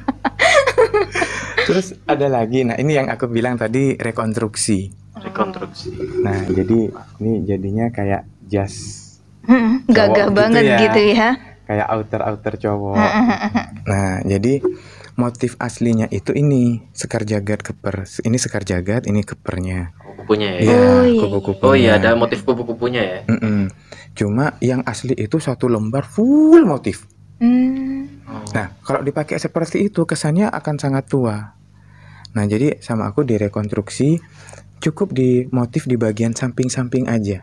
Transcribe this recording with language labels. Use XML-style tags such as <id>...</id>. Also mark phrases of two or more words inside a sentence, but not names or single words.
<id>Terus ada lagi, nah ini yang aku bilang tadi rekonstruksi. Nah jadi ini jadinya kayak jas Gagah cowok banget gitu ya. kayak outer cowok. Nah jadi motif aslinya itu ini sekar jagad keper. Ini sekar jagad, ini kepernya. Kupu-kupunya ya. Iya, Oh, iya. kupu-kupunya. Oh iya, ada motif kupu-kupunya ya. Cuma yang asli itu satu lembar full motif. Oh. Nah, kalau dipakai seperti itu kesannya akan sangat tua. Nah, jadi sama aku direkonstruksi cukup di motif di bagian samping-samping aja.</id>